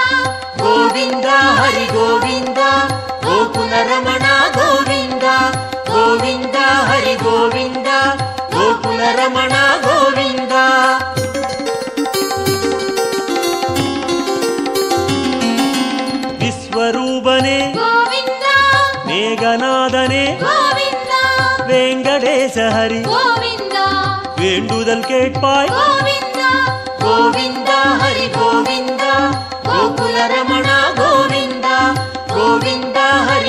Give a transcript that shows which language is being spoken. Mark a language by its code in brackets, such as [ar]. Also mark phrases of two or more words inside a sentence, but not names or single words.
[te] గోవిందా హరి గోవిందా గోకుల రమణ గోవిందా గోవిందా హరి గోవిందా గోకుల రమణ గోవిందా విశ్వరూపనే [ta] கோவிந்தா மேகநாதனே கோவிந்தா வெங்கடேச ஹரி கோவிந்தா வேண்டுதல் கேட்பாய் கோவிந்தா கோவிந்தா ஹரி கோவிந்தா கோகுல ரமண கோவிந்தா கோவிந்தா ஹரி